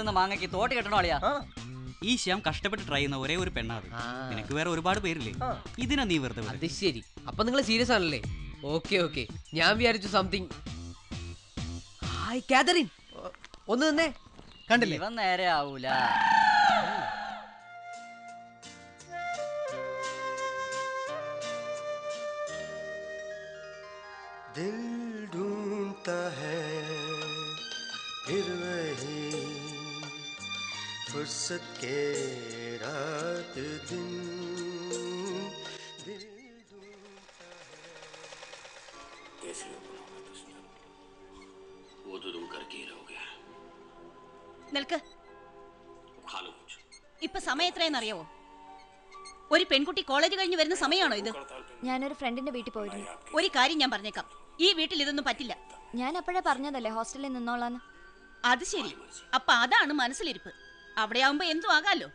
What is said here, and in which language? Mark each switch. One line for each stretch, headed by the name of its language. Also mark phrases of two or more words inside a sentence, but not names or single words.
Malayalam: കാക്ക കൊത്തുന്ന മാങ്ങയ്ക്ക് തോട്ട് കെട്ടണോ അളിയാ? ഈ ശ്യാം കഷ്ടപ്പെട്ട് ട്രൈ ചെയ്യുന്ന ഒരേ ഒരു പെണ്ണാത്. നിനക്ക് വേറെ ഒരുപാട് പേരില്ലേ, ഇതിനാ നീ വെറുതെ വിടുന്നത്. അത് ശരി. അപ്പൊ നിങ്ങൾ സീരിയസ് ആണല്ലേ? ഓക്കെ ഞാൻ വിചാരിച്ചു സംതിങ്. ഹായ് കാതറിൻ, ഒന്ന് നിന്നേ. കണ്ടില്ലേ ഇവൻ നേരെ ആവൂല.
Hindi: दिल ढूंढता है फिर वही फुर्सत के रात दिन दिल ढूंढता है। कैसे हो बनाओगे दुश्मन, वो तो तुम करके ही रहोगे।
Malayalam: നിൽക്ക്.
Hindi: खा लो कुछ।
Malayalam: ഇപ്പൊ സമയം എത്രയെന്നറിയാവോ? ഒരു പെൺകുട്ടി കോളേജ് കഴിഞ്ഞ് വരുന്ന സമയമാണോ ഇത്? ഞാനൊരു ഫ്രണ്ടിന്റെ വീട്ടിൽ പോയിരുന്നു. ഒരു കാര്യം ഞാൻ പറഞ്ഞേക്കാം, ഈ വീട്ടിൽ ഇതൊന്നും പറ്റില്ല. ഞാൻ അപ്പോഴേ പറഞ്ഞതല്ലേ ഹോസ്റ്റലിൽ നിന്നോളാന്ന്. അത് ശരി, അപ്പൊ അതാണ് മനസ്സിലിരിപ്പ്. അവിടെ ആവുമ്പോ എന്തും ആകാലോ.